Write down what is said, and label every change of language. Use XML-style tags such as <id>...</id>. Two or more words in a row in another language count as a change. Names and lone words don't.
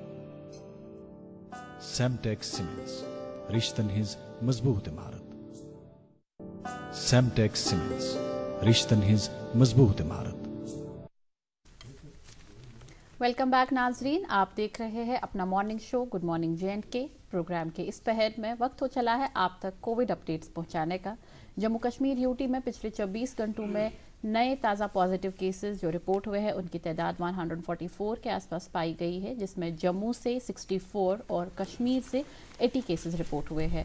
<ks>سیمٹیک سیمنٹس رِشتن ہٕنٛز مضبوٗط عمارت. سیمٹیک سیمنٹس رِشتن ہٕنٛز مضبوٗط عمارت.</ks> <en>welcome back</en> <ur>ناظرین, آپ دیکھ رہے ہیں اپنا</ur> <en>morning show</en> <ur>گڈ مارننگ JNK. پروگرام کے اس پہر میں وقت ہو چلا ہے آپ تک</ur> <en>COVID updates</en> <ur>پہنچانے کا. جموں کشمیر UT میں پچھلے 24 گھنٹوں میں نئے تازہ</ur> <en>positive cases</en> <ur>جو رپورٹ ہوئے ہیں ان کی تعداد 144 کے آس پاس پائی گئی ہے, جس میں جموں سے 64 اور کشمیر سے 80</ur> <en>cases report</en> <ur>ہوئے ہیں.</ur>